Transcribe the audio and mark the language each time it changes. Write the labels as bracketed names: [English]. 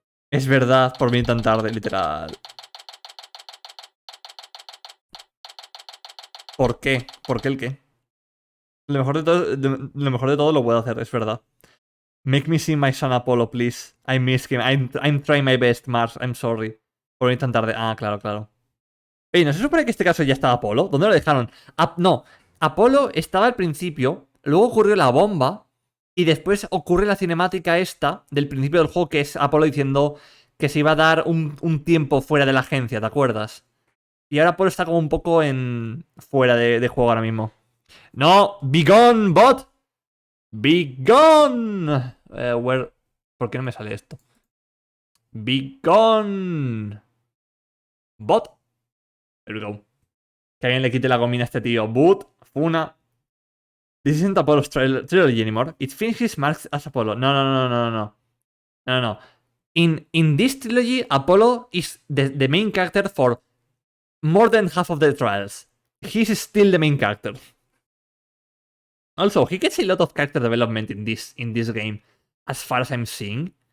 [Spanish] Es verdad, por venir tan tarde, literal. ¿Por qué? ¿Por qué el qué? Lo mejor de todo lo puedo hacer, es verdad. [English] Make me see my son Apollo, please. I miss him. I'm trying my best, Mars. I'm sorry. [Spanish] Por venir tan tarde. Ah, claro, claro. Oye, ¿no se supone que este caso ya estaba Apolo? ¿Dónde lo dejaron? No, Apolo estaba al principio, luego ocurrió la bomba, y después ocurre la cinemática esta del principio del juego, que es Apolo diciendo que se iba a dar un tiempo fuera de la agencia, ¿te acuerdas? Y ahora Apolo está como un poco fuera de juego ahora mismo. ¡No! [English] ¡Be gone, bot! ¡Be gone! [Spanish] ¿Por qué no me sale esto? [English] ¡Be gone! Bot. There we go. [Spanish] Que alguien le quite la gomina a este tío. Boot. Funa. [English] This isn't Apollo's trilogy anymore. It finishes marks as Apollo. No. In this trilogy, Apollo is the main character for more than half of the trials. He's still the main character. Also, he gets a lot of character development in this game, as far as I'm seeing.